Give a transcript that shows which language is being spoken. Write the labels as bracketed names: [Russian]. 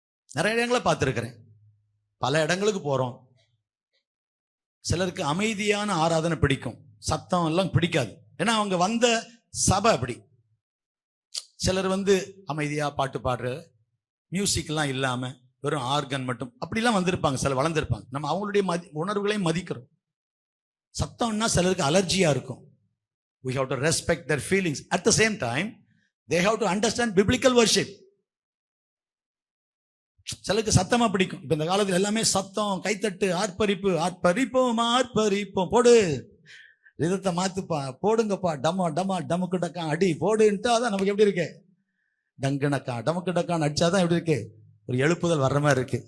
[Tamil] நிறைய இடங்களை பார்த்திருக்கிறேன், பல இடங்களுக்கு போறோம். சிலருக்கு அமைதியான ஆராதனை பிடிக்கும், சத்தம் எல்லாம் பிடிக்காது. ஏன்னா அவங்க வந்த சபை அப்படி. சிலர் அமைதியா பாட்டு பாடுற, மியூசிக் எல்லாம் இல்லாம வெறும் ஆர்கன் மட்டும் அப்படிலாம் வந்திருப்பாங்க. சில வளர்ந்துருப்பாங்க. நம்ம அவங்களுடைய உணர்வுகளையும் மதிக்கிறோம். சத்தம்னா சிலருக்கு அலர்ஜியா இருக்கும். [English] We have to respect their feelings. At the same time, they have to understand biblical worship. [Tamil] சிலருக்கு சத்தமா பிடிக்கும். இப்ப இந்த காலத்துல எல்லாமே சத்தம், கைத்தட்டு, ஆர்ப்பரிப்பு, ஆர்ப்பரிப்போம் ஆர்ப்பரிப்போம், போடு ரிதத்தை மாத்துப்பா, போடுங்கப்பா, டமா டமா டமுக்கு டக்கா அடி போடுன்ட்டு. அதான் நமக்கு எப்படி இருக்கு? டங்கு டக்கா டமுக்கு டக்கான்னு அடிச்சாதான் எப்படி இருக்கு? ஒரு எழுப்புதல் வர்ற மாதிரி இருக்கு.